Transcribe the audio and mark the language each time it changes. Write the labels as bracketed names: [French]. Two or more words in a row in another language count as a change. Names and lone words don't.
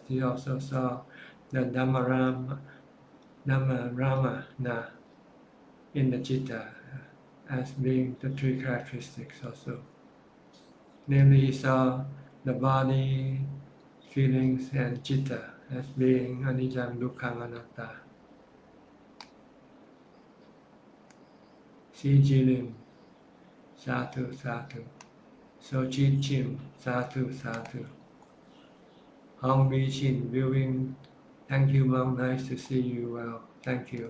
[English] He also saw the Dhamma Ramana in the Chitta as being the 3 characteristics also. Namely, he saw the body, feelings, and Chitta as being [Pali] anicca, dukkha, anatta. [English] Si Jilim, [Pali] Satu, Satu. Suchart Chim, Satu, Satu. [English] Hong Mi Chin, viewing. Thank you, Mom. Nice to see you well. Thank you.